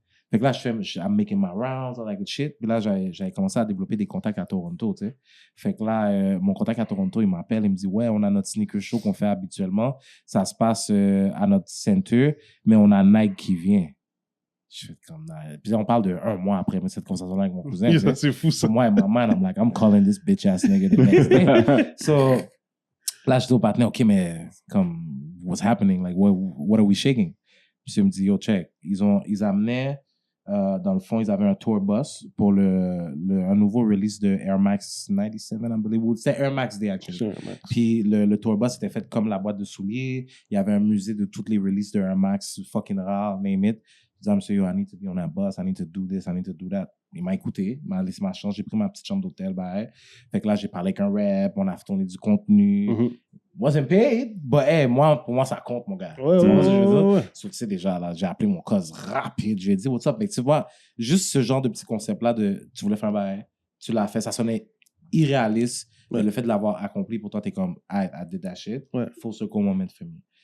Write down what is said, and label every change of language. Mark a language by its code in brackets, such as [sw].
[fr] Fait que là, [en] I'm making my rounds, all that good shit. [fr] Puis là, j'avais commencé à développer des contacts à Toronto, tu sais. Fait que là, mon contact à Toronto, il m'appelle, il me dit, ouais, on a notre sneaker show qu'on fait habituellement. Ça se passe à notre center, mais on a Nike qui vient. Je fais comme... Puis on parle de 1 mois après cette conversation-là avec mon cousin. C'est fou, ça. [en] Moi, in my mind, I'm like, I'm calling this bitch-ass nigga the next day. [fr] So, là, je dis au partenaire, OK, mais comme, [en] what's happening? Like, what are we shaking? [fr] Puis il me dit, yo, check. Ils amenaient, dans le fond, ils avaient un tour bus pour un nouveau release de Air Max 97, [en] I believe. [fr] C'était Air Max Day, actually. Puis le tour bus était fait comme la boîte de souliers. Il y avait un musée de toutes les releases de Air Max fucking rares, [en] name it. [fr] Je disais, monsieur, [en] yo, I need to be on that bus, I need to do this, I need to do that. [fr] Il m'a écouté, il m'a laissé ma chance, j'ai pris ma petite chambre d'hôtel, fait que là, j'ai parlé avec un rep, on a tourné du contenu. [en] Wasn't paid, but hey, [fr] pour moi, ça compte, mon gars. Tu vois ce que je veux dire? Tu sais, déjà, là, j'ai appelé mon cause rapide, je lui ai dit, [en] what's up? [fr] Mais tu vois, juste ce genre de petit concept-là tu voulais faire un bail, tu l'as fait, ça sonnait irréaliste, mais le fait de l'avoir accompli, pour toi, t'es comme, [en] I did that shit, full circle moment for me.